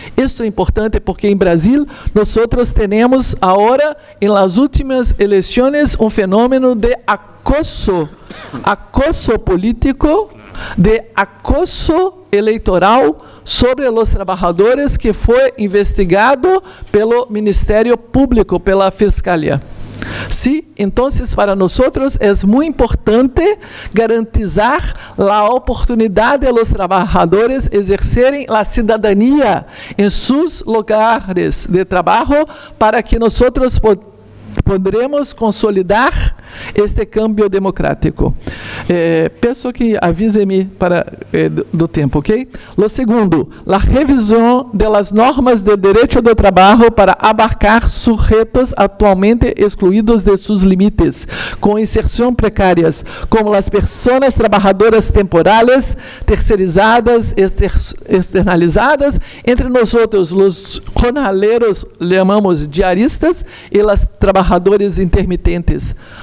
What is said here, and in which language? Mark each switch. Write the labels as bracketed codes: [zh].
[pt] Isto é importante porque em Brasil nós temos agora, em las últimas eleições, um fenômeno de acoso político, de acoso eleitoral sobre os trabalhadores, que foi investigado pelo Ministério Público, pela Fiscalia. [es] Sí, entonces para nosotros es muy importante garantizar la oportunidad de los trabajadores ejercerem la ciudadanía en sus lugares de trabajo para que nosotros podremos consolidar este cambio democrático. [pt] Peço que avise-me para do tempo, ok? [es] Lo segundo, [pt] a revisão das normas de direito do trabalho para abarcar sujeitos atualmente excluídos de seus limites, com inserção precárias, como as pessoas trabalhadoras temporais, terceirizadas, externalizadas, entre nós outros, os jornaleiros, chamamos diaristas, e as trabalhadores intermitentes.